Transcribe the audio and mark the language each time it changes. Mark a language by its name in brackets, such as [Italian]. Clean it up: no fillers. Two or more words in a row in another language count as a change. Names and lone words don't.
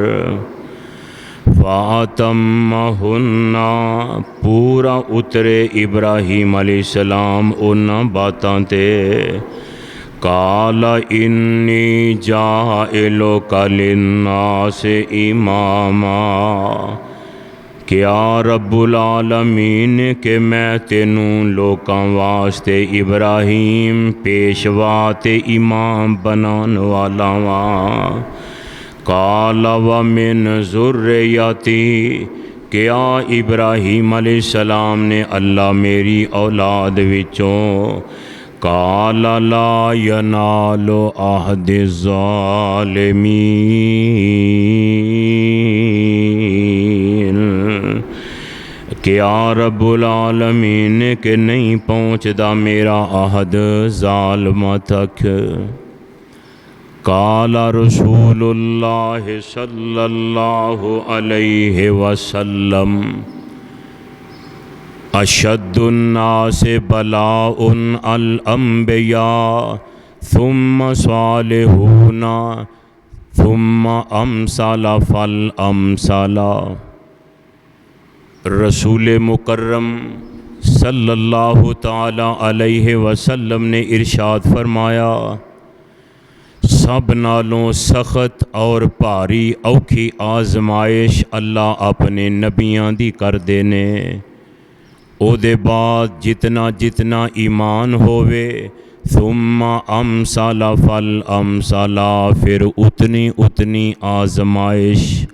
[Punjabi] فأتمهن پورا اترے ابراہیم علیہ السلام اونہاں باتاں تے. [Arabic] قال إني جاعلك للناس إماما, [Punjabi] کیا ربّ العالمین کے میں تینوں لوکاں واسطے ابراہیم پیشوا تے امام بنان والا واں. [Arabic] قال ومن ذريتي, [Punjabi] کیا ابراہیم علیہ السلام نے اللہ میری اولاد وچوں. [Arabic] قال لا ينال عهدي الظالمين, [Punjabi] کیا ربّ العالمین کے نہیں پہنچدا میرا عہد ظالماں تک. [Arabic] قال رسول الله صلى الله عليه وسلم، أشد الناس بلاء الأنبياء ثم الصالحون ثم الأمثل فالأمثل. [Punjabi] رسول مکرم [Arabic] صلى الله تعالى عليه وسلم [Punjabi] نے ارشاد فرمایا، سب نالوں سخت اور بھاری اوکھی آزمائش اللہ اپنے نبیاں دی کر دینے. اوہدے بعد جتنا جتنا ایمان ہووے, [Arabic] ثم الأمثل فالأمثل, [Punjabi] پھر اتنی اتنی آزمائش.